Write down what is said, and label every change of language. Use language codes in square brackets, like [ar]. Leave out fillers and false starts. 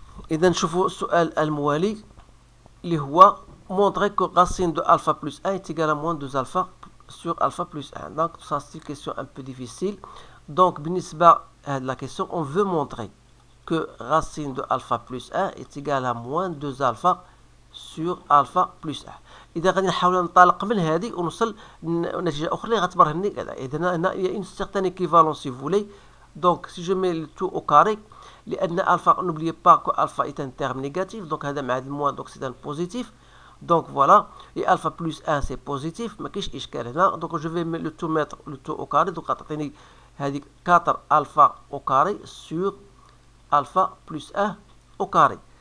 [ar] إذا نشوفوا السؤال الموالي اللي هو [fr] montrer que racine de alpha plus 1 est égale à moins 2 alpha sur alpha plus 1. Donc ça c'est une question un peu difficile. Donc بالنسبة à la question, on veut montrer que racine de alpha plus 1 est égale à moins 2 alpha sur alpha plus 1. [ar] إذا غادي نحاول ننطلق من هذه ونوصل لنتيجة أخرى اللي غتبرهنني كذا. [fr] إذا هنا il y a une certaine équivalence si vous voulez. Donc si je mets le tout au carré, لأن alpha, n'oubliez pas que alpha est un terme négatif, donc [ar] هذا مع [fr] moins, donc c'est un positif. Donc voilà, et alpha plus 1 c'est positif, [ar] ما كاينش إشكال هنا. [fr] Donc je vais le tout mettre le tout au carré, donc [ar] غتعطيني هذيك [fr] 4 alpha au carré sur alpha plus 1 au carré.